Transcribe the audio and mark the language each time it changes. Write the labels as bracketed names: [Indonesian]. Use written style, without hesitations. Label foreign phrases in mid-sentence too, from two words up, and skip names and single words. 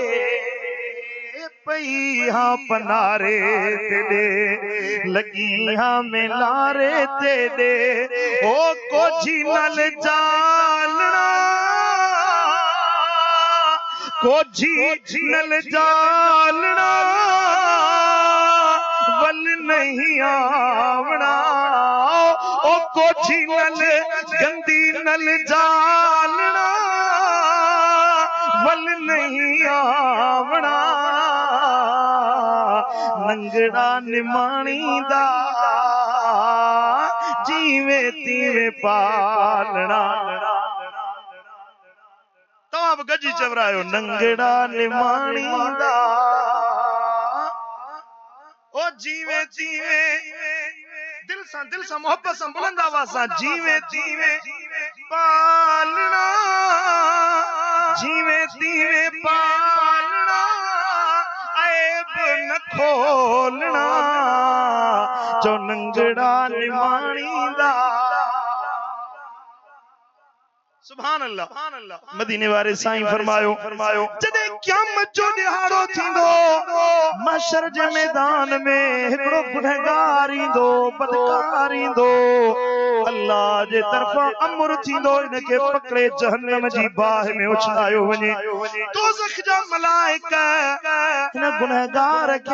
[Sindhi] पई हाँ पनारे तेरे लगी हाँ मिलारे तेरे ओ कोझी नल जालना कोझी नल जालना वल नहीं आवना ओ कोझी नल गंदी नल जालना वल नहीं आवना नंगड़ा निमाणींदा जीवे तीवे पालना तव्हां बि गजी चवरायो नंगड़ा निमाणींदा ओ जीवे तीवे दिल सां मोहब्बत सां बुलंद आवाज़ सां जीवे तीवे पालना जीवे तीवे पालना ऐब न खोलना जो नंगड़ा निमाणींदा [Arabic] سبحان الله [Sindhi] मदीने वारे साईं फरमायो जदे क़यामत जो दिहाड़ो थींदो महशर जे मैदान में हिकड़ो गुनहगार ईंदो बदकार ईंदो अल्लाह जे तरफां अमर थींदो इनके पकड़े जहन्नम जी बाह में उछलायो वने दोज़ख जा मलाइका हिन गुनहगार के